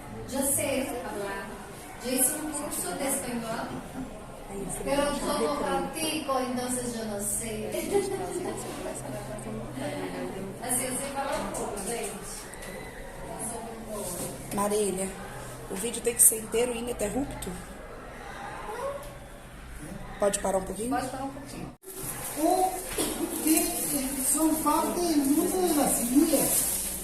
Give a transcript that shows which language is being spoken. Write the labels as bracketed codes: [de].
[es] Yo sé hablar. Yo hice un curso de español, pero yo no practico, entonces yo no sé. [pt] Assim, eu sei falar um pouco, gente. Marília, o vídeo tem que ser inteiro e ininterrupto? Pode parar um pouquinho? Pode parar um pouquinho. [es] O que son parte del mundo de las ideas.